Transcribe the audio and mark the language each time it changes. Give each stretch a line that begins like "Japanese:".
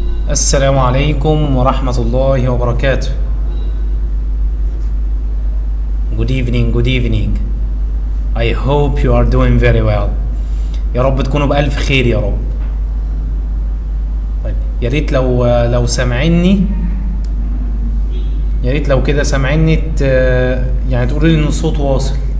Arabic: السلام عليكم ورحمة الله وبركاته.
English: Good evening, good evening. I hope you are doing very well.
Arabic: يا رب تكونوا بألف خير يا رب. طيب يا ريت لو سامعيني، يا ريت لو كده سامعيني يعني تقولوا لي ان الصوت واصل.